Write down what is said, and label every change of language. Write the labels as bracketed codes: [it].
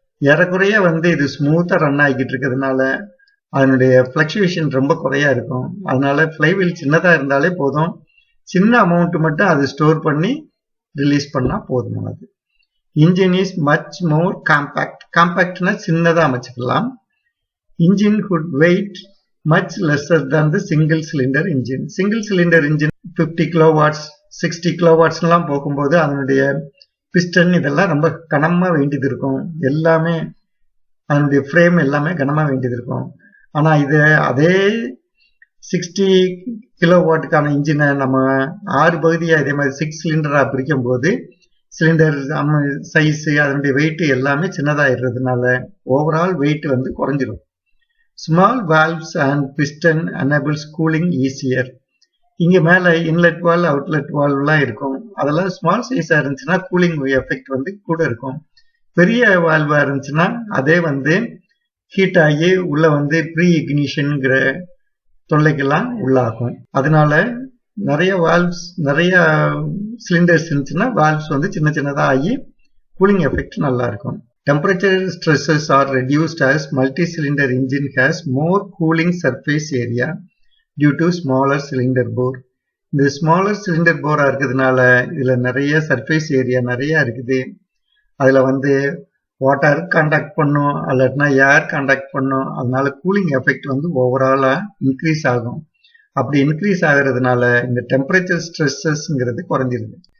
[ta] ஏறக்குறைய வந்து இது ஸ்மூத்தா ரன் ஆகிட்டு இருக்கிறதுனால அதனுடைய ஃபிளக்சுவேஷன் ரொம்ப குறையா இருக்கும். அதனால ஃப்ளைவீல் சின்னதா இருந்தாலே போதும். சின்ன அமௌண்ட் மட்டும் அது ஸ்டோர் பண்ணி ரிலீஸ் பண்ணா போதுமானது. [en] Engine is much more compact. [ta] காம்பாக்ட்னா சின்னதா அமைச்சுக்கலாம். [en] Engine could weight much lesser than the single cylinder engine. [ta] Single cylinder engine 50 kilowatts 60 கிலோவாட்ஸ்லாம் போகும்போது அதனுடைய பிஸ்டன் இதெல்லாம் ரொம்ப கனமா வேண்டியது இருக்கும். எல்லாமே அதனுடைய ஃப்ரேம் எல்லாமே கனமா வேண்டியது இருக்கும். ஆனா இது அதே 60 கிலோவாட்டுக்கான இன்ஜினை நம்ம 6 பகுதியா இதே மாதிரி 6 சிலிண்டரா பிரிக்கும் போது சிலிண்டர் சைஸ் அதனுடைய வெயிட் எல்லாமே சின்னதாயிடுறதுனால ஓவரால் வெயிட் வந்து குறைஞ்சிடும். [en] Small valves and piston enables cooling easier. [ta] இங்க மேல இன்லெட் வால்வ் அவுட்லெட் வால்வ்லாம் இருக்கும். அதெல்லாம் ஸ்மால் சைஸா இருந்துச்சுன்னா கூலிங் எஃபெக்ட் வந்து கூட இருக்கும். பெரிய வால்வா இருந்துச்சுன்னா அதே வந்து ஹீட் ஆகி உள்ள வந்து ப்ரீ இக்னிஷன்ங்கிற தொல்லைக்கெல்லாம் உள்ளாகும். அதனால நிறைய வால்வ்ஸ் நிறைய சிலிண்டர்ஸ் இருந்துச்சுன்னா வால்வ்ஸ் வந்து சின்ன சின்னதா ஆகி கூலிங் எஃபெக்ட் நல்லா இருக்கும். [en] Temperature stresses are reduced as multi-cylinder engine has more cooling surface area due to smaller cylinder bore. [ta] இந்த smaller cylinder bore இருக்கிறதுனால இதுல நிறைய சர்ஃபேஸ் ஏரியா நிறைய இருக்குது. அதுல வந்து வாட்டர் கான்டாக்ட் பண்ணும் அல்லதுனா ஏர் கான்டாக்ட் பண்ணும். அதனால கூலிங் எஃபெக்ட் வந்து ஓவராலா இன்க்ரீஸ் ஆகும். அப்படி இன்க்ரீஸ் ஆகிறதுனால இந்த டெம்பரேச்சர் ஸ்ட்ரெஸ்ஸஸ்ங்கிறது குறைஞ்சிருது.